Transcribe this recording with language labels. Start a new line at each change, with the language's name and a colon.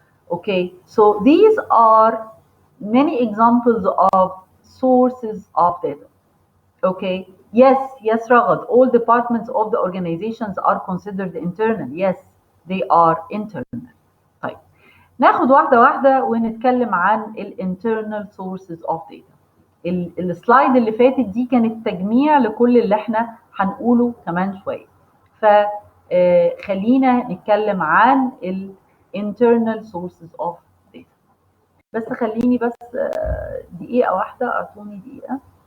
English: Okay, so these are many examples of sources of data. Okay, yes, Ragad, all departments of the organizations are considered internal. Yes, they are internal.
Arabic: طيب ناخد واحدة واحدة ونتكلم عن ال internal sources of data. السلايد اللي فاتت دي كانت تجميع لكل اللي احنا هنقوله كمان شوية. فخلينا نتكلم عن ال internal sources of data. بس خليني بس دقيقة واحدة, أعطوني دقيقة.